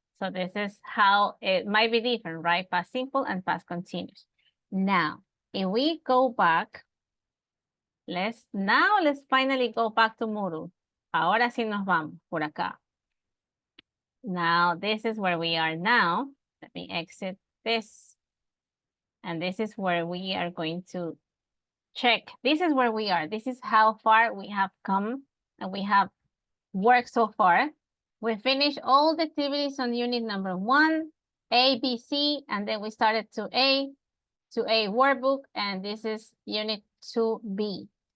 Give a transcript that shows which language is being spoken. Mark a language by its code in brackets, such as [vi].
[en] So this is how it might be different, right? Past simple and past continuous. Now, if we go back, let's finally go back to Moodle. [es] Ahora sí nos vamos por acá. [en] Now, this is where we are now. Let me exit this. And this is where we are going to check. This is where we are. This is how far we have come and we have worked so far. We finished all the activities on unit number 1, A, B, C, and then we started to A workbook, and this is unit 2B.